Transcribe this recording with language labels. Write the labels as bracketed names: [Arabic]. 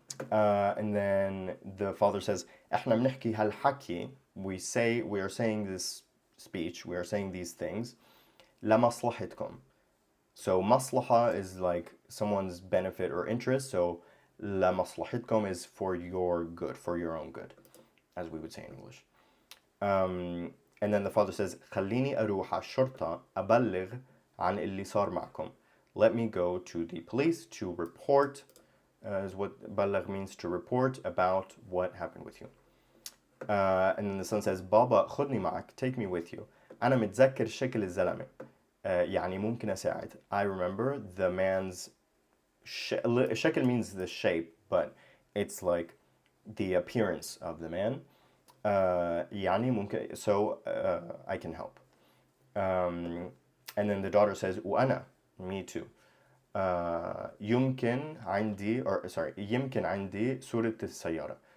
[English] And then the father says, [Arabic] احنا بنحكي هالحكي, [English] we are saying this speech, we are saying these things, [Arabic] لمصلحتكم. [English] So maslaha is like someone's benefit or interest. So لمصلحتكم is for your good, for your own good, as we would say in English. And then the father says, [Arabic] خليني أروح على الشرطة أبلغ عن اللي صار معكم. [English] Let me go to the police to report, is what بلغ means, to report about what happened with you. And then the son says, [Arabic] بابا خذني معك, [English] take me with you. [Arabic] أنا متذكر شكل الزلمة, يعني ممكن أساعد. [English] I remember the man's شكل means the shape, but it's like the appearance of the man. [Arabic] يعني ممكن, [English] so I can help. And then the daughter says وأنا, me too. [Arabic] يمكن عندي, [English] or sorry, [Arabic] يمكن عندي صورة السيارة.